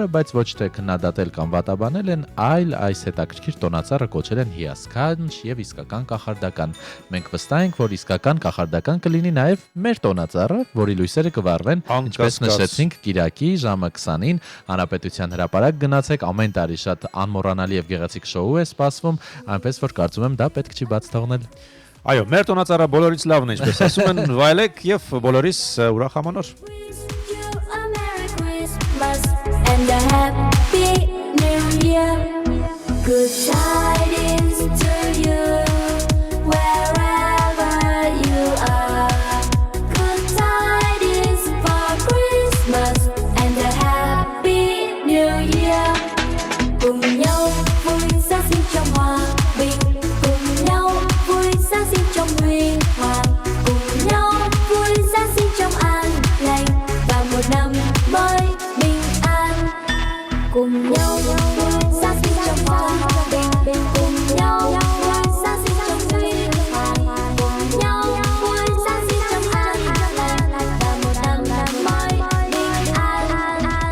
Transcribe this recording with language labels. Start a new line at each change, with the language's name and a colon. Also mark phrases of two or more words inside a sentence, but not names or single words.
Armenian: բայց ոչ թե քննադատել կամ վատաբանել են, այլ այս հետաքրքիր տոնածառը կոչել են հիասքանչ եւ իսկական կախարդական։ Մենք վստահ ենք, որ իսկական կախարդական կլինի նաեւ մեր տոնածառը, որի լույսերը կվառվեն, ինչպես նշեցինք, Կիրակի ժամը 20-ին Հանրապետության հրապարակ գնացեք, ամեն տարի շատ անմոռանալի եւ գեղեցիկ շոու է սպասվում, այնպես որ կարծում եմ դա պետք չի բաց թողնել։ Այո, մեր տոնածառը բոլորից լավն է, ինչպես ասում են, վայելեք եւ բոլորիս ուրախ ամանոր։
English: And a happy new year. Good tidings to you, wherever you are. Good tidings for Christmas and a happy new year.
Vietnamese: Cùng nhau vui Giáng sinh trong hòa bình, cùng nhau vui Giáng sinh trong huy hoàng, cùng nhau vui Giáng sinh trong an lành và một năm mới bình an. Cùng nhau vui Giáng sinh trong hòa bình, cùng nhau vui Giáng sinh trong huy hoàng, cùng nhau vui Giáng sinh trong an lành và một năm mới bình an.